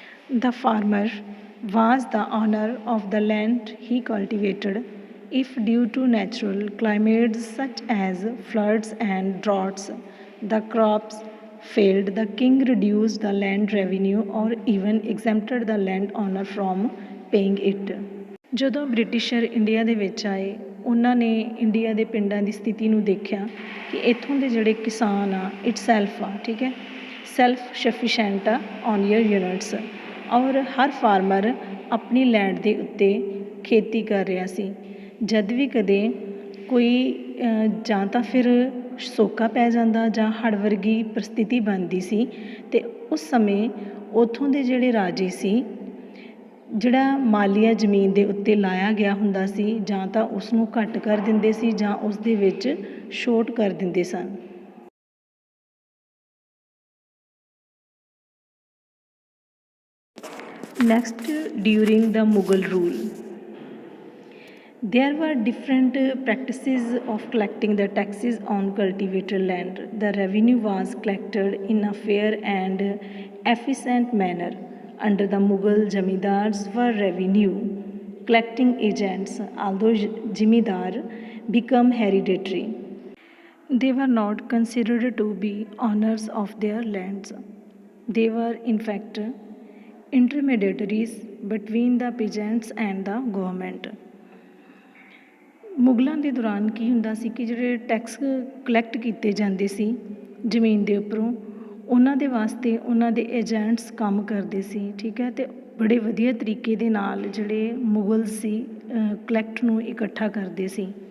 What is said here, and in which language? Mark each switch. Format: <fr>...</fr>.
<en>The farmer was the owner of the land he cultivated. If due to natural climates such as floods and droughts, the crops failed, the king reduced the land revenue or even exempted the landowner from paying it.</en> <pa>ਜਦੋਂ Britisher India ਦੇ ਵਿੱਚ ਆਏ ਉਹਨਾਂ ਨੇ India ਦੇ ਪਿੰਡਾਂ ਦੀ ਸਥਿਤੀ ਨੂੰ ਦੇਖਿਆ ਕਿ ਇੱਥੋਂ ਦੇ ਜਿਹੜੇ ਕਿਸਾਨ ਆ ਇਟ ਸੈਲਫ ਆ ਠੀਕ ਹੈ ਸੈਲਫ ਸਫੀਸ਼ੈਂਟ ਆ ਔਨ ਈਅਰ ਯੂਨਿਟਸ ਔਰ ਹਰ ਫਾਰਮਰ ਆਪਣੀ ਲੈਂਡ ਦੇ ਉੱਤੇ ਖੇਤੀ ਕਰ ਰਿਹਾ ਸੀ ਜਦ ਵੀ ਕਦੇ ਕੋਈ ਜਾਂ ਤਾਂ ਫਿਰ ਸੋਕਾ ਪੈ ਜਾਂਦਾ ਜਾਂ ਹੜ੍ਹ ਵਰਗੀ ਪਰਿਸਥਿਤੀ ਬਣਦੀ ਸੀ ਅਤੇ ਉਸ ਸਮੇਂ ਉੱਥੋਂ ਦੇ ਜਿਹੜੇ ਰਾਜੇ ਸੀ ਜਿਹੜਾ ਮਾਲੀਆ ਜ਼ਮੀਨ ਦੇ ਉੱਤੇ ਲਾਇਆ ਗਿਆ ਹੁੰਦਾ ਸੀ ਜਾਂ ਤਾਂ ਉਸਨੂੰ ਘੱਟ ਕਰ ਦਿੰਦੇ ਸੀ ਜਾਂ ਉਸ ਦੇ ਵਿੱਚ ਛੋਟ ਕਰ ਦਿੰਦੇ ਸਨ</pa> <en>Next during the Mughal rule There were different practices of collecting the taxes on cultivated land. The revenue was collected in a fair and efficient manner. Under the Mughal, Jamidars were revenue collecting agents, although Jamidar became hereditary. They were not considered to be owners of their lands. They were, in fact, intermediaries between the peasants and the government.</en> <pa>ਮੁਗਲਾਂ ਦੇ ਦੌਰਾਨ ਕੀ ਹੁੰਦਾ ਸੀ ਕਿ ਜਿਹੜੇ tax collect ਕੀਤੇ ਜਾਂਦੇ ਸੀ ਜ਼ਮੀਨ ਦੇ ਉੱਪਰੋਂ ਉਹਨਾਂ ਦੇ ਵਾਸਤੇ ਉਹਨਾਂ ਦੇ ਏਜੰਟਸ ਕੰਮ ਕਰਦੇ ਸੀ ਠੀਕ ਹੈ ਅਤੇ ਬੜੇ ਵਧੀਆ ਤਰੀਕੇ ਦੇ ਨਾਲ ਜਿਹੜੇ ਮੁਗਲ ਸੀ ਕਲੈਕਟ ਨੂੰ ਇਕੱਠਾ ਕਰਦੇ ਸੀ</pa>